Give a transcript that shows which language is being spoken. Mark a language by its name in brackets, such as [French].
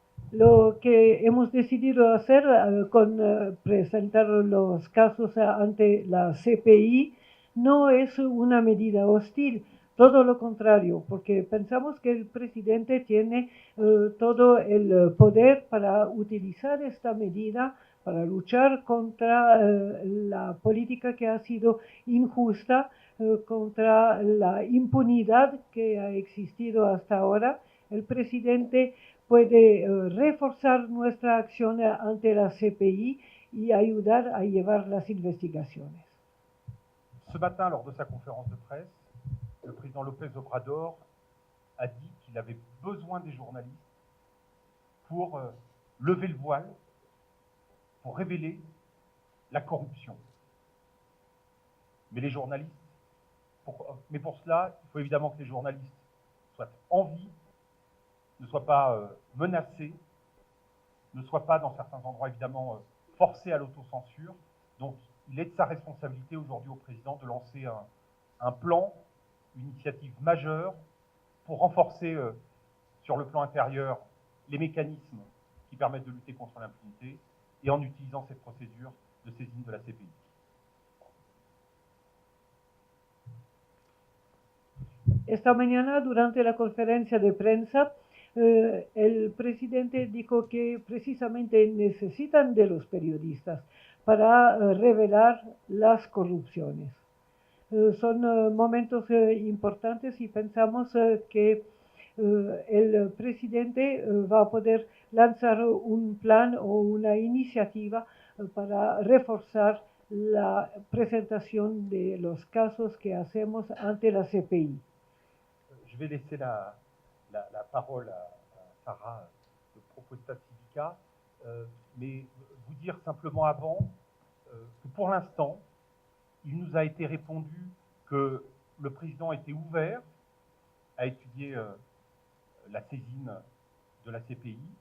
[Spanish] Lo que hemos decidido hacer con presentar los casos ante la CPI no es una medida hostil, todo lo contrario, porque pensamos que el presidente tiene todo el poder para utilizar esta medida para luchar contra la política que ha sido injusta, contra la impunidad que ha existido hasta ahora. El presidente puede reforzar nuestra acción ante la CPI y ayudar a llevar las investigaciones. [French] Ce matin, lors de sa conférence de presse, le président López Obrador a dit qu'il avait besoin des journalistes pour lever le voile, pour révéler la corruption. Mais les journalistes, pour cela, il faut évidemment que les journalistes soient en vie, ne soient pas menacés, ne soient pas dans certains endroits évidemment forcés à l'autocensure. Donc il est de sa responsabilité aujourd'hui au président de lancer un plan, une initiative majeure pour renforcer sur le plan intérieur les mécanismes qui permettent de lutter contre l'impunité et en utilisant cette procédure de saisine de la CPI. [Spanish] Esta mañana, durante la conferencia de prensa, el presidente dijo que precisamente necesitan de los periodistas para revelar las corrupciones. Son momentos importantes y pensamos que el presidente va a poder lanzar un plan o una iniciativa para reforzar la presentación de los casos que hacemos ante la CPI. [French] Je vais laisser la parole à Sarah de Proposta Civica, mais vous dire simplement avant que pour l'instant, il nous a été répondu que le président était ouvert à étudier la saisine de la CPI,